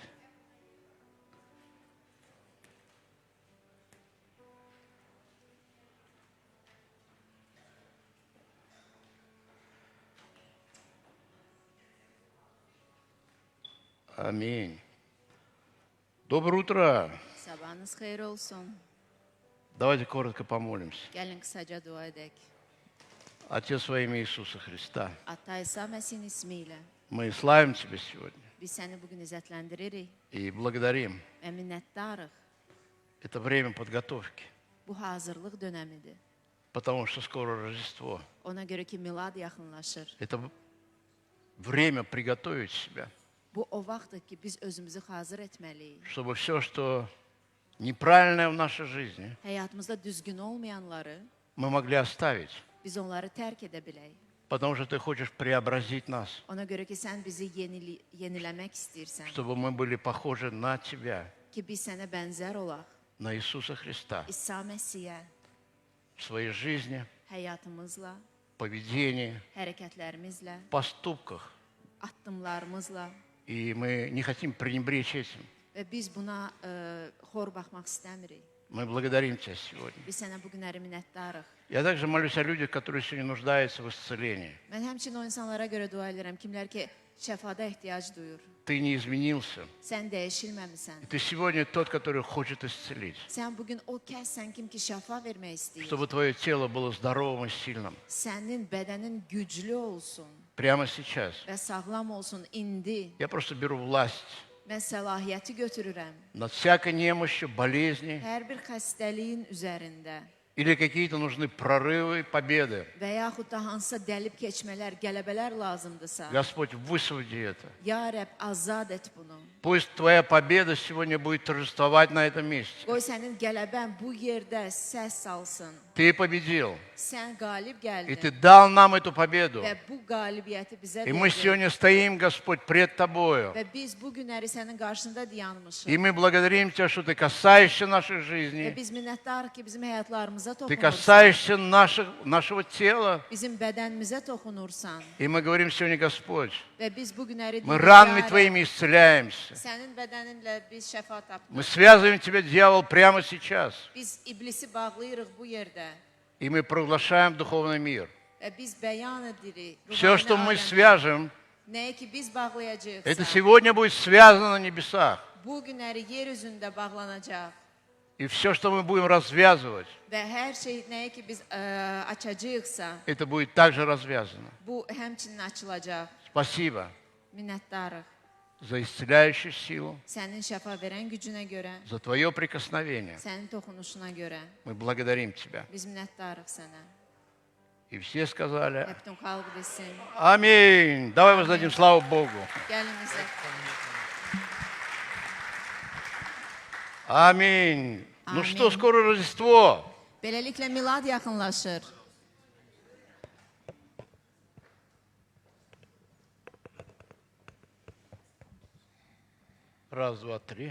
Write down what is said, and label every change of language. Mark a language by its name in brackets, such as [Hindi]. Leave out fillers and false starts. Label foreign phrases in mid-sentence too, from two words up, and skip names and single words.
[Russian] Аминь. Доброе утро. [Azerbaijani] Sabahınız xeyir olsun. [Russian] Давайте коротко помолимся. [Azerbaijani] Gəlin qısaca dua edək. [Russian] Отец, во имя Иисуса Христа, [Azerbaijani] Ata İsa Məsihin ismi ilə [Russian] мы славим Тебя сегодня [Azerbaijani] biz səni bu gün izzətləndiриrik [Russian] и благодарим. [Azerbaijani] və minnətdarıq. [Russian] Это время подготовки, [Azerbaijani] Bu hazırlıq dönəmidir. [Russian] потому что скоро Рождество. [Azerbaijani] Ona görə ki, milad yaxınlaşır. [Russian] Это время приготовить себя, [Azerbaijani] Bu o vaxtdır ki, biz özümüzü hazır etməliyik. [Russian] чтобы все, что неправильное в нашей жизни, [Azerbaijani] Həyatımızda düzgün olmayanları [Russian] мы могли оставить, [Azerbaijani] biz onları tərk edə bilək. [Russian] потому что Ты хочешь преобразить нас, [Azerbaijani] Ona görə ki, sən bizi yeniləmək istəyirsən. [Russian] чтобы мы были похожи на Тебя, [Azerbaijani] Ki biz sənə bənzər olaq. [Russian] на Иисуса Христа, [Azerbaijani] İsa Məsihə [Russian] в своей жизни, [Azerbaijani] həyatımızla, [Russian] поведении, [Azerbaijani] hərəkətlərimizlə, [Russian] поступках. [Azerbaijani] addımlarımızla [Russian] И мы не хотим пренебречь этим. [Azerbaijani] və biz buna xor baxmaq istəmirik. [Russian] Мы благодарим Тебя сегодня. [Azerbaijani] Biz sənə bu günləri minnətdarıq. [Russian] Я также молюсь о людях, которые сегодня нуждаются в исцелении. [Azerbaijani] Mən həmçinin o insanlara görə dua edirəm, kimlər ki, şəfada ehtiyac duyur. [Russian] Ты не изменился. [Azerbaijani] Sən dəyişilməmisən. [Russian] И Ты сегодня тот, который хочет исцелить. [Azerbaijani] Sən bugün o kəssən kim ki, şəfa vermək istəyir. [Russian] Чтобы Твое тело было здоровым и сильным. [Azerbaijani] Sənin bədənin güclü olsun [Russian] Прямо сейчас. [Azerbaijani] və sağlam olsun indi. [Russian] Я просто беру власть [Azerbaijani] Mən səlahiyyəti götürürəm. [Russian] над всякой немощью, болезнью. [Azerbaijani] Hər bir xəstəliyin üzərində [Russian] Или какие-то нужны прорывы, победы. [Azerbaijani] və yaxud da hansısa dəlib keçmələr, qələbələr lazımdırsa, [Russian] Господь, высвободи это. [Azerbaijani] ya Rəbb, azad et bunu. [Russian] Пусть Твоя победа сегодня будет торжествовать на этом месте. [Azerbaijani] Qoy sənin qələbən bu yerdə səs salsın. [Russian] Ты победил. [Azerbaijani] Sən qalib [Russian] И Ты [Azerbaijani] gəldin [Russian] дал нам эту победу. [Azerbaijani] və bu qalibiyyəti bizə [Russian] И мы [Azerbaijani] verdin. [Russian] сегодня стоим, Господь, пред Тобою. [Azerbaijani] Və biz bu günləri sənin qarşında dayanmışıq. [Russian] И мы благодарим Тебя, что Ты касаешься нашей [Azerbaijani] Və [Russian] жизни. [Azerbaijani] biz minnətdarıq ki, bizim həyatlarımıza [Russian] Ты [Azerbaijani] toxunursan. [Russian] касаешься нашего tela. [Azerbaijani] Bizim bədənimizə toxunursan. [Russian] И мы говорим сегодня, Господь, [Azerbaijani] Və biz bu günləri [Russian] мы [Azerbaijani] deyirik, [Russian] ранами [Azerbaijani] "Ya Rəbb, [Russian] Твоими исцеляемся. [Azerbaijani] sənin bədəninlə biz şəfa [Russian] Мы [Azerbaijani] tapdıq. [Russian] связываем Тебя, дьявол, прямо сейчас. [Azerbaijani] Biz iblisi bağlayırıq bu yerdə. [Russian] И мы провозглашаем духовный мир. [Azerbaijani] Və biz bəyan edirik. [Russian] Все, [Azerbaijani] ruhani [Russian] что мы [Azerbaijani] aləmdə. [Russian] свяжем, [Azerbaijani] Nəyi ki biz bağlayacağıq. [Russian] это сегодня будет связано на небесах. [Azerbaijani] Bu günləri yer üzündə bağlanacaq. [Russian] И все, что мы будем развязывать, [Azerbaijani] Və hər şey nəyi ki biz açacağıqsa, [Russian] это будет также развязано. [Azerbaijani] bu həmçinin açılacaq. [Russian] Спасибо. [Azerbaijani] Minnətdarıq. [Russian] за исцеляющую силу, [Azerbaijani] sənin şəfa verən gücünə görə, [Russian] за Твое прикосновение. [Azerbaijani] sənin toxunuşuna görə [Russian] Мы благодарим Тебя. [Azerbaijani] biz minnətdarıq sənə. [Russian] И все сказали [Azerbaijani] Və bütün xalq desin, [Russian] аминь. Давай воздадим славу Богу. [Azerbaijani] gəlin bizə. [Russian] Аминь. Ну Аминь. что, скоро Рождество. [Azerbaijani] Beləliklə milad yaxınlaşır. [Russian] Раз, два, три.